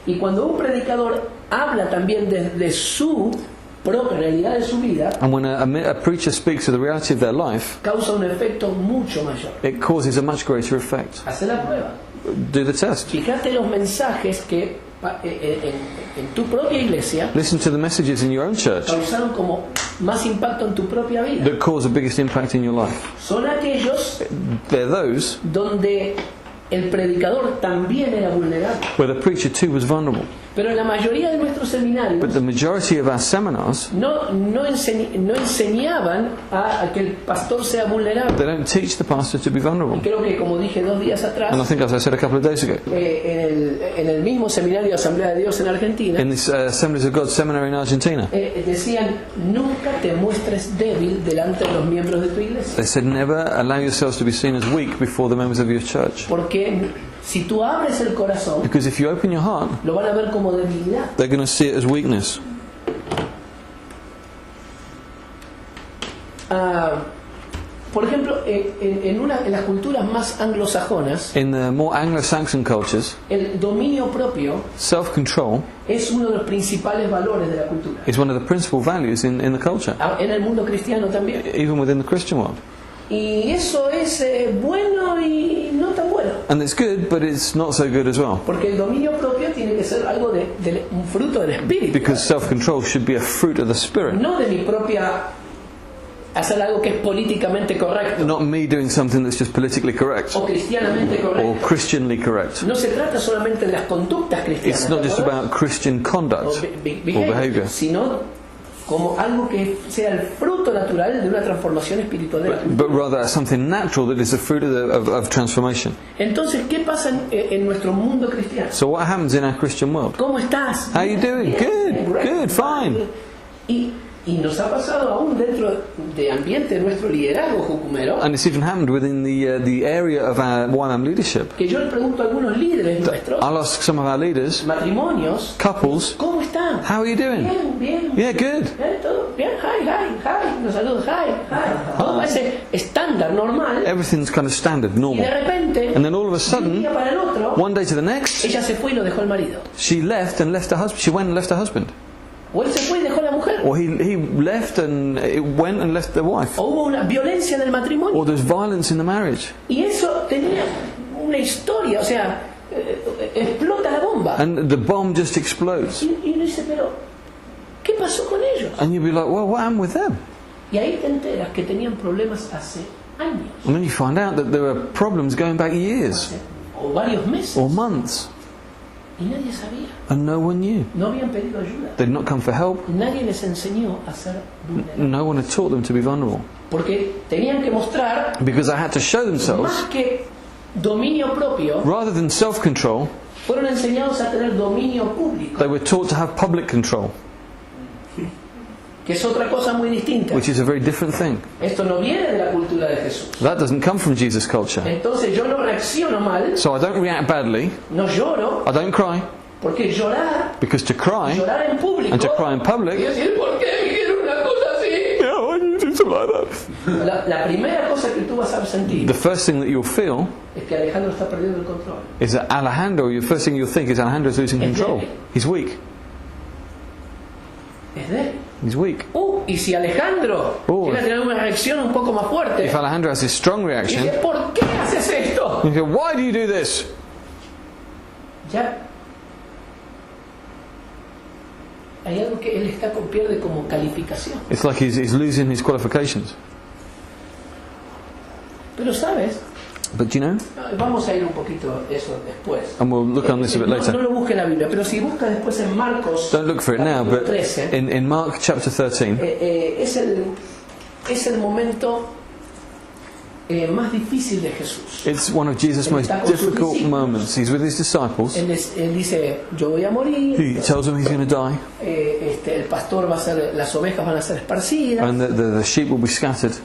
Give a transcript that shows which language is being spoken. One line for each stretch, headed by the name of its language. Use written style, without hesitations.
Spanish: Y cuando un predicador habla también desde su propia realidad de su vida,
English: And when a preacher speaks of the reality of their life,
Spanish: causa un efecto mucho mayor.
English: it causes a much greater effect.
Spanish: Hace la prueba.
English: Do the test.
Spanish: Fíjate los mensajes que en tu propia iglesia
English: Listen to the messages in your own church
Spanish: causaron como más impacto en tu propia vida.
English: that cause the biggest impact in your life.
Spanish: Son aquellos
English: They're those
Spanish: donde el predicador también era vulnerable.
English: where the preacher too was vulnerable.
Spanish: Pero en la mayoría de nuestros seminarios
English: But the majority of our seminars,
Spanish: no enseñaban a que el pastor sea vulnerable.
English: they don't teach the pastor to be vulnerable.
Spanish: Creo que, como dije 2 días atrás,
English: And I think, as I said a couple of days ago,
Spanish: en el mismo seminario de Asamblea de Dios en Argentina,
English: in this Assemblies of God seminary in Argentina,
Spanish: decían, nunca te muestres débil delante de los miembros de tu iglesia.
English: they said never allow yourselves to be seen as weak before the members of your church.
Spanish: Porque si tú abres el corazón,
English: Because if you open your heart,
Spanish: lo van a ver como debilidad.
English: they're going to see it as weakness.
Spanish: Por ejemplo, en las culturas más anglosajonas,
English: In the more Anglo-Saxon cultures,
Spanish: el dominio propio
English: self-control
Spanish: es uno de los principales valores de la cultura.
English: is one of the principal values in the culture,
Spanish: En el mundo cristiano también.
English: even within the Christian world.
Spanish: Y eso es bueno y no tan bueno.
English: And it's good, but it's not so good as well.
Spanish: Porque el dominio propio tiene que ser algo un fruto del espíritu.
English: Because self-control should be a fruit of the Spirit.
Spanish: No de mi propia hacer algo que es políticamente correcto
English: Not me doing something that's just politically correct
Spanish: o cristianamente
English: or
Spanish: correcto.
English: Christianly correct.
Spanish: No se trata solamente de las conductas cristianas,
English: It's not just
Spanish: ¿verdad?
English: about Christian conduct
Spanish: O
English: or behavior,
Spanish: sino como algo que sea el fruto natural de una transformación espiritual de la cultura.
English: but rather something natural that is the fruit of transformation.
Spanish: Entonces, ¿qué pasa en nuestro mundo cristiano?
English: So what happens in our Christian world?
Spanish: ¿Cómo estás?
English: How you doing?
Spanish: Bien,
English: Good, good, fine.
Spanish: Y nos ha pasado aún dentro de ambiente de nuestro liderazgo jucumero,
English: And it's even happened within the area of our YWAM leadership.
Spanish: que yo le pregunto a algunos líderes nuestros,
English: I'll ask some of our leaders,
Spanish: matrimonios,
English: couples,
Spanish: ¿cómo están?
English: how are you doing?
Spanish: Bien, bien.
English: Yeah, good.
Spanish: ¿Todo bien? Hi. Nos saludan, hi. Todo parece estándar, normal.
English: Everything's kind of standard,
Spanish: Y de
English: normal.
Spanish: repente,
English: And then all of a
Spanish: de un
English: sudden,
Spanish: día para el otro,
English: one day to the next,
Spanish: ella se fue y lo dejó el marido.
English: she left and left her husband. She went and left her husband.
Spanish: O él se fue y dejó a la mujer.
English: Or he left and it went and left the wife.
Spanish: O hubo una violencia en el matrimonio.
English: Or there's violence in the marriage.
Spanish: Y eso tenía una historia, o sea, explota la bomba.
English: And the bomb just explodes.
Spanish: Y uno dice, pero, ¿qué pasó con ellos?
English: And you'll be like, well, what happened with them?
Spanish: Y ahí te enteras que tenían problemas hace años,
English: And then you find out that there were problems going back years
Spanish: o varios meses,
English: or months.
Spanish: y nadie sabía.
English: And no one knew.
Spanish: No habían pedido ayuda.
English: They'd not come for help.
Spanish: Nadie les enseñó a ser vulnerables.
English: No one had taught them to be vulnerable.
Spanish: Porque tenían que mostrar,
English: Because they had to show themselves,
Spanish: más que dominio propio,
English: rather than self-control,
Spanish: fueron enseñados a tener dominio público,
English: they were taught to have public control,
Spanish: que es otra cosa muy distinta.
English: which is a very different thing.
Spanish: Esto no viene de la cultura de Jesús.
English: That doesn't come from Jesus' culture.
Spanish: Entonces yo no reacciono mal,
English: So I don't react badly,
Spanish: no lloro,
English: I don't cry,
Spanish: porque llorar
English: because to cry
Spanish: en público,
English: and to cry in
Spanish: y
English: public,
Spanish: decir, ¿por qué dijeron una cosa así?
English: yeah, why do you do something like that?
Spanish: La primera cosa que tú vas a sentir
English: The first thing that you'll feel
Spanish: es que Alejandro está perdiendo el control.
English: is that Alejandro, the first thing you'll think is Alejandro's losing control. He's weak.
Spanish: Es de él.
English: He's weak.
Spanish: Y si Alejandro llega a tener una reacción un poco más fuerte,
English: If Alejandro has this strong
Spanish: y
English: reaction,
Spanish: dice, ¿por qué haces esto?
English: you go, why do you do this?
Spanish: Ya hay algo que él pierde como calificación.
English: It's like he's losing his qualifications.
Spanish: Pero sabes,
English: But you know,
Spanish: vamos a ir un poquito eso después.
English: and we'll look on this a bit
Spanish: No
English: later.
Spanish: lo busque en la Biblia, pero si buscas después en Marcos,
English: Don't look for it now, but
Spanish: 13,
English: in Mark chapter 13,
Spanish: es el momento más difícil de Jesús.
English: it's one of Jesus' most difficult moments. He's with his disciples.
Spanish: Él dice, yo voy a morir,
English: He tells them he's going to die,
Spanish: el pastor va a ser, las ovejas van a ser esparcidas,
English: and the sheep will be scattered.